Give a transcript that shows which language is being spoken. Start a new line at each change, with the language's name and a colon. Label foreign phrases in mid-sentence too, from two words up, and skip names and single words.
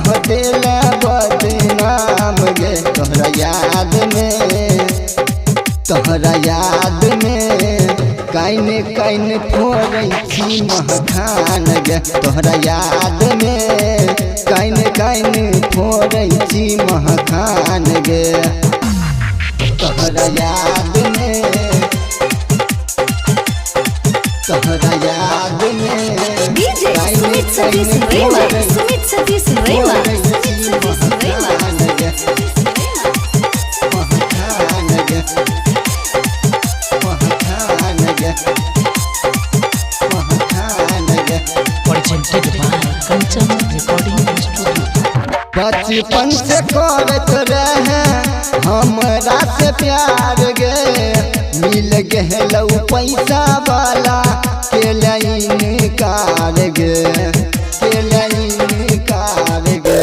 Maithili: देला बदनाम गे तोहरा याद में, तोहरा याद में काइन काइन फोड़ै छी महखान गे तोहरा याद में काइन काइन फोड़ै छी महखान गे तोहरा याद में, तोहरा याद में DJ Sumit Satish Rema, Sumit Satish Rema, Sumit Satish Rema. महखान गे महखान गे महखान गे।
English: Presented by Kanchan Recording Studio.
Maithili: बचपन से करत रहे हमरा से प्यार गे, मिल गहलौ पैसा वाला के लाइन कार गे, के लाइन कार गे।